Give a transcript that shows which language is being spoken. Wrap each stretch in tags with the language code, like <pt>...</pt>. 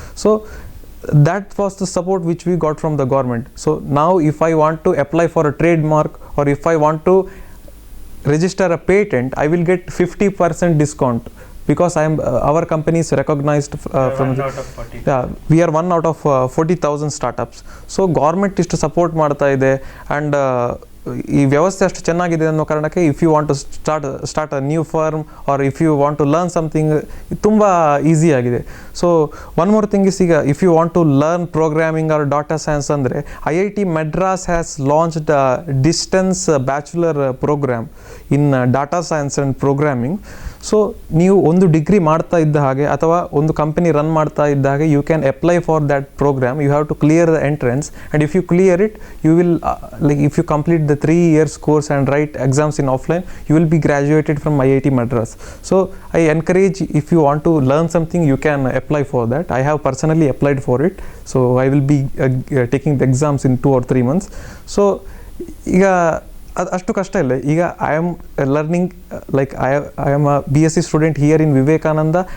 <en>So that was the support which we got from the government. So now if I want to apply for a trademark, or if I want to register a patent, I will get 50% discount, because I am our company is recognized from One the, out of 40. yeah, we are one out of 40,000 startups. So government ಇಷ್ಟು support ಮಾಡ್ತಾ ಇದೆ, and</en> <kn>ಈ ವ್ಯವಸ್ಥೆ ಅಷ್ಟು ಚೆನ್ನಾಗಿದೆ ಅನ್ನೋ ಕಾರಣಕ್ಕೆ</kn> <en>If you want to start a new firm, or if you want to learn something, ತುಂಬ easy ಆಗಿದೆ. So one more thing is, ಈಗ if you want to learn programming or data science ಅಂದರೆ IIT Madras has launched distance bachelor programme in data science and programming.</en> <kn>So ನೀವು ಒಂದು degree ಮಾಡ್ತಾ ಇದ್ದ ಹಾಗೆ ಅಥವಾ ಒಂದು ಕಂಪನಿ ರನ್ ಮಾಡ್ತಾ ಇದ್ದ ಹಾಗೆ,</kn> <en>You can apply for that programme. You have to clear the entrance, and if you clear it, you will like if you complete the 3 years course and write exams in offline, you will be graduated from IIT Madras. So I encourage, if you want to learn something, you can apply for that. I have personally applied for it, so I will be taking the exams in 2 or 3 months. So</en> <kn>ಈಗ ಅಷ್ಟು ಕಷ್ಟ ಇಲ್ಲ.</kn> <en>ಈಗ I am learning, like I am a BSc student here in Vivekananda.</en>